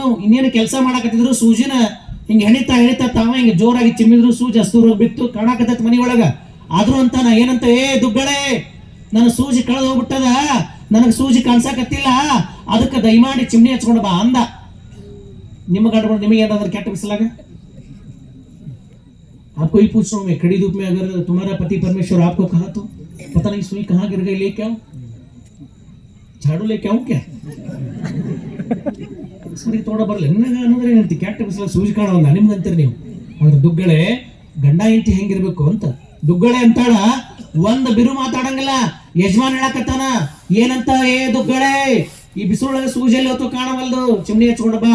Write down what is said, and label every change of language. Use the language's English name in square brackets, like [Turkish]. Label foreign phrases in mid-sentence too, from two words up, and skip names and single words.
[Kannada] ಇನ್ನೇನು ಕೆಲಸ ಮಾಡಕತ್ತಿದ್ರು, ಸೂಜಿನ ಹಿಂಗ ಹೆಣಿತಾ ತಾವ ಹಿಂಗ ಜೋರಾಗಿ ಚಿಮ್ಮಿದ್ರು. ಸೂಜಿ ಅಸ್ತೂರ ಬಿತ್ತು, ಕಾಣಕತ್ತೈತಿ ಮನಿ ಒಳಗ. ಆದ್ರೂ ಅಂತ ನಾ ಏನಂತ, ದುಗ್ಗಳೆ, ನನ್ನ ಸೂಜಿ ಕಳೆದು ಹೋಗ್ಬಿಟ್ಟದ, ನನಗೆ ಸೂಜಿ ಕಾಣ್ಸಾಕತ್ತಿಲ್ಲ, ಅದಕ್ಕೆ ದಯಮಾಡಿ ಚಿಮ್ನಿ ಹಚ್ಕೊಂಡು ಬಾ ಅಂದ. ನಿಮ್ಮ ಗಂಡ್ಗಳು ನಿಮಗೆ ಏನಾದ್ರು ಕೆಟ್ಟ ಬಿಸಲಾಗ? [Hindi] आपको ही पूछ रहा हूँ मैं, खड़ी धूप में अगर तुम्हारा पति परमेश्वर आपको कहा तो पता नहीं सुई कहाँ गिर गई, लेके आओ, झाड़ू लेके आओ क्या? [Kannada] ಸರಿ ತೋಡ ಬರಲ್ಲ ಅನ್ನೋದ್ರೆ ಏನಂತ? ಕೆಟ್ಟ ಬಿಸಿಲ ಸೂಜಿ ಕಾಣೋಲ್ಲ ನಿಮ್ಗಂತೀರಿ ನೀವು. ಆದ್ರೆ ದುಗ್ಗಳೆ ಗಂಡ ಹೆಂಡತಿ ಹೆಂಗಿರ್ಬೇಕು ಅಂತ. ದುಗ್ಗಳೆ ಅಂತಾಳ, ಒಂದ್ ಬಿರು ಮಾತಾಡಂಗಿಲ್ಲ, ಯಜಮಾನ್ ಹೇಳಕತ್ತಾನ ಏನಂತ, ಏ ದುಗ್ಗಳೆ ಈ ಬಿಸಿಲೊಳಗೆ ಸೂಜಿಯಲ್ಲಿ ಹೊತ್ತು ಕಾಣವಲ್ದು, ಚಿಮ್ನಿ ಹಚ್ಕೊಂಡು ಬಾ.